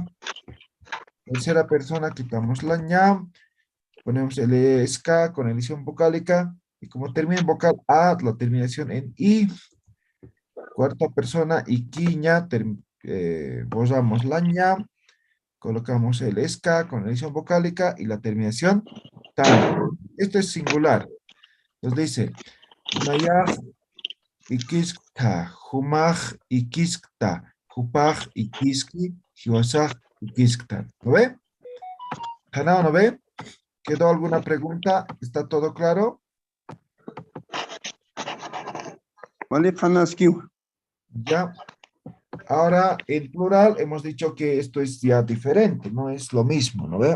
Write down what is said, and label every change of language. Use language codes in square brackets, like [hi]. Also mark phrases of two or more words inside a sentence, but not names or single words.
[es] Tercera persona, quitamos la ña, ponemos el SK con elisión vocálica, y como termina en vocal A, la terminación en I. Cuarta persona, iquiña, borramos la ña, colocamos el SK con elisión vocálica y la terminación tan. Esto es singular. Entonces dice, [ay] Nayaj ikiskta, humaj ikiskta, hupaj ikiski, hiwasaj ikisktan. [es] ¿Lo ve? ¿Hanao no ve? ¿Quedó alguna pregunta? ¿Está todo claro? Vale, Hanaskiu. Ya. Ahora, en plural, hemos dicho que esto es ya diferente, no es lo mismo, ¿no ve?